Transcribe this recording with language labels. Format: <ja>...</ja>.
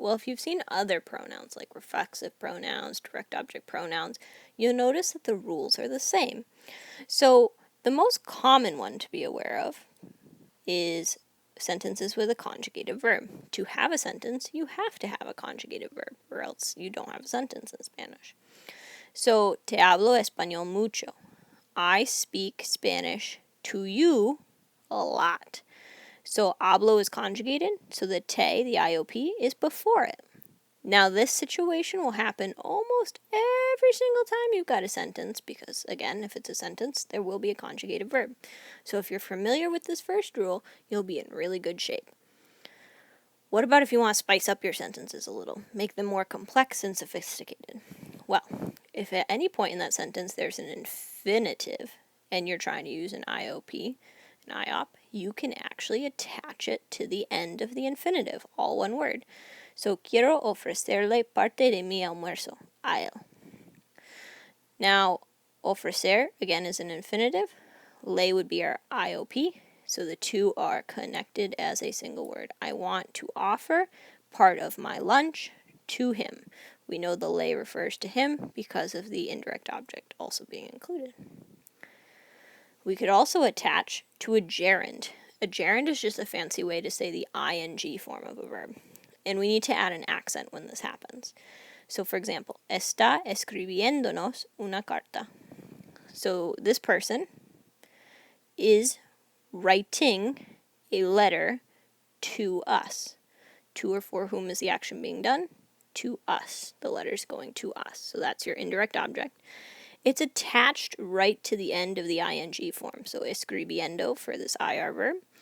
<en>Well, if you've seen other pronouns like reflexive pronouns, direct object pronouns, you'll notice that the rules are the same. So the most common one to be aware of is sentences with a conjugative verb. To have a sentence, you have to have a conjugative verb, or else you don't have a sentence in Spanish.</en> <es>So, te hablo español mucho.</es> <en>I speak Spanish to you a lot. So hablo is conjugated, so the te, the IOP, is before it. Now this situation will happen almost every single time you've got a sentence, because again, if it's a sentence, there will be a conjugative verb. So if you're familiar with this first rule, you'll be in really good shape. What about if you want to spice up your sentences a little, make them more complex and sophisticated? Well, if at any point in that sentence there's an infinitive and you're trying to use an IOP, an IOP, you can actually attach it to the end of the infinitive, all one word.</en> <es>So, quiero ofrecerle parte de mi almuerzo a él.</es> <en>Now, ofrecer, again, is an infinitive. Le would be our IOP, so the two are connected as a single word. I want to offer part of my lunch to him. We know the le refers to him because of the indirect object also being included. We could also attach to a gerund. A gerund is just a fancy way to say the ing form of a verb. And we need to add an accent when this happens.</en> <es>So for example, está escribiéndonos una carta.</es> <en>So this person is writing a letter to us. To or for whom is the action being done? To us. The letter's going to us. So that's your indirect object. It's attached right to the end of the ing form, so escribiendo for this IR verb.</en>